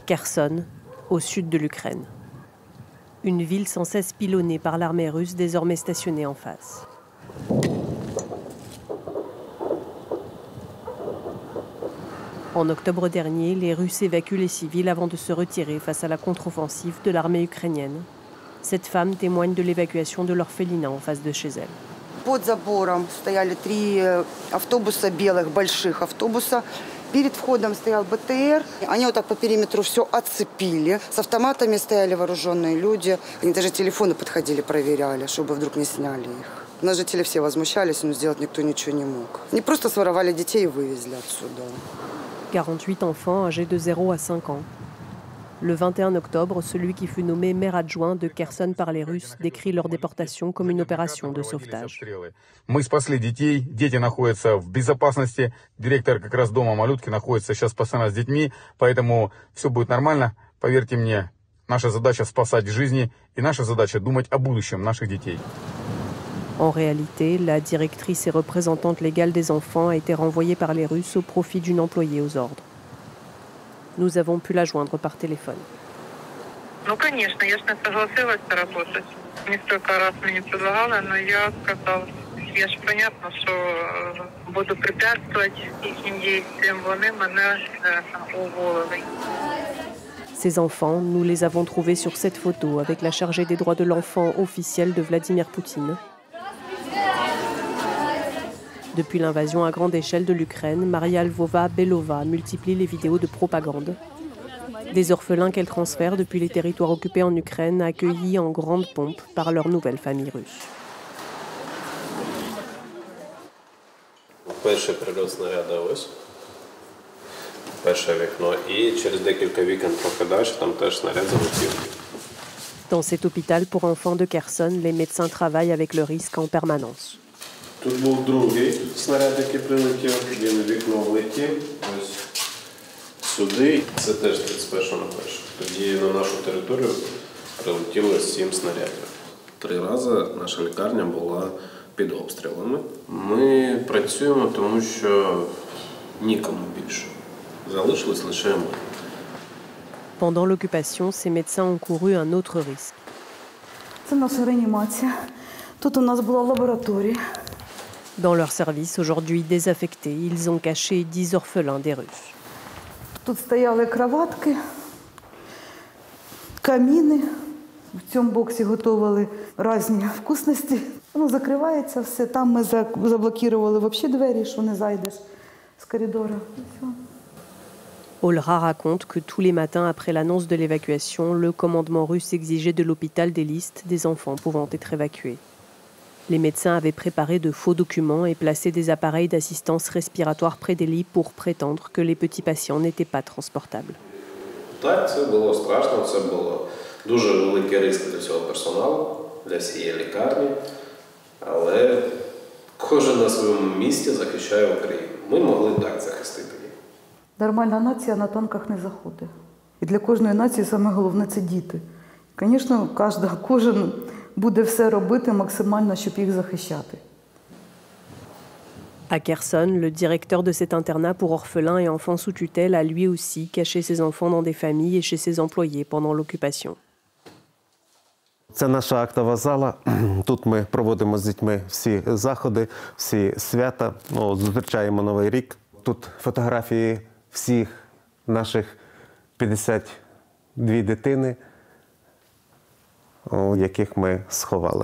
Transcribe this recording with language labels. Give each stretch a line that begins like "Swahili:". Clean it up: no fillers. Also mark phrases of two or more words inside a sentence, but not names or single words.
French: Kherson, au sud de l'Ukraine. Une ville sans cesse pilonnée par l'armée russe désormais stationnée en face. En octobre dernier, les Russes évacuent les civils avant de se retirer face à la contre-offensive de l'armée ukrainienne. Cette femme témoigne de l'évacuation de l'orphelinat en face de chez elle.
Russian: Под забором стояли 3 автобуса белых, больших автобуса. Перед входом стоял БТР. Они вот так по периметру все оцепили. С автоматами стояли вооруженные люди. Они даже телефоны подходили, проверяли, чтобы вдруг не сняли их. Нас жители все возмущались, но сделать никто ничего не мог. Они просто своровали детей и вывезли отсюда.
French: 48 enfants âgés de 0 à 5 ans. Le 21 octobre, celui qui fut nommé maire adjoint de Kherson par les Russes décrit leur déportation comme une opération de sauvetage.
Russian: Мы спасли детей, дети находятся в безопасности. Директор как раз дома малютки находится сейчас постоянно с детьми, поэтому все будет нормально. Поверьте мне, наша задача спасать жизни и наша задача думать о будущем наших детей.
French: En réalité, la directrice et représentante légale des enfants a été renvoyée par les Russes au profit d'une employée aux ordres. Nous avons pu la joindre par téléphone.
Russian: Ну, конечно, я же не согласилась работать. Несколько раз мне предлагала, но я сказала, я же понятно, что буду препятствовать их действиям,
Ukrainian: вони мене уволили.
French: Ces enfants, nous les avons trouvés sur cette photo avec la chargée des droits de l'enfant officielle de Vladimir Poutine. Depuis l'invasion à grande échelle de l'Ukraine, Maria Lvova-Belova multiplie les vidéos de propagande. Des orphelins qu'elle transfère depuis les territoires occupés en Ukraine, accueillis en grande pompe par leur nouvelle famille russe.
Ukrainian: Перший прильот снаряда ось. Перше вікно. І через декілька вікон трохи далі там теж снаряд залетів.
French: Dans cet hôpital pour enfants de Kherson, les médecins travaillent avec le risque en permanence.
Ukrainian: Тут був другий снаряд, який прилетів, він в вікно влетів, ось сюди. Це теж 31 на перше. Тоді на нашу територію прилетіло 7 снарядів. 3 рази наша лікарня була під обстрілами. Ми працюємо, тому що нікому більше. Залишились лише ми.
French: Pendant l'occupation, ces médecins ont couru un autre risque.
Ukrainian: Це наша реанімація. Тут у нас була лабораторія.
French: Dans leur service, aujourd'hui désaffectés, ils ont caché 10 orphelins des Russes.
Ukrainian: Тут стояли кроватки, каміни. В цьому боксі готували різні вкусності. Ну, закривається все. Там ми заблокували взагалі двері, що не зайдеш з коридору.
French: Olra raconte que tous les matins après l'annonce de l'évacuation, le commandement russe exigeait de l'hôpital des listes des enfants pouvant être évacués. Les médecins avaient préparé de faux documents et placé des appareils d'assistance respiratoire près des lits pour prétendre que les petits patients n'étaient pas transportables.
Ukrainian: Так, це було страшно, це було дуже великий ризик для всього персоналу, для всієї лікарні, але кожен на своєму місці захищає Україну. Ми могли так захистити їх. Нормальна нація на танках не заходить. І для кожної нації саме головне – це діти. Звісно, кожен буде все робити максимально, щоб їх захищати.
French: À Kherson, le directeur de cet internat pour orphelins et enfants sous tutelle a lui aussi caché ses enfants dans des familles et chez ses employés pendant l'occupation.
Ukrainian: Це наша актова зала. Тут ми проводимо з дітьми всі заходи, всі свята. Зустрічаємо Новий рік. Тут фотографії всіх наших 52 дитини, яких ми сховали.